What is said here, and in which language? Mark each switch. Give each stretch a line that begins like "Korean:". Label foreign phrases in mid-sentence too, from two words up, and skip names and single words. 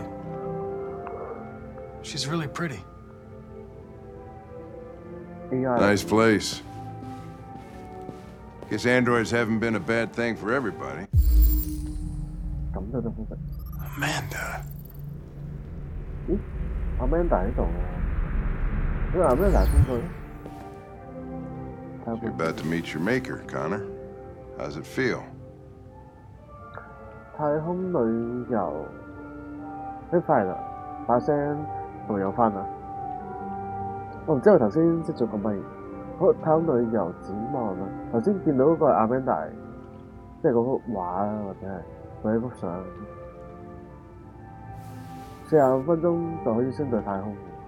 English: She's really pretty. Nice place. Guess androids haven't been a bad thing for everybody. Amanda.
Cantonese: Amanda 喺度喎。因為 Amanda 邊個咧？
English: You're about to meet your maker, Connor. How's it feel?
Cantonese: 太空旅遊，快啦，把聲係咪有翻啊？我唔知我頭先識咗個咪。好，太空旅遊展望啊！頭先見到嗰個係阿 Amanda， 即係嗰幅畫啊，或者係或者幅相。45分鐘就可以升到太空。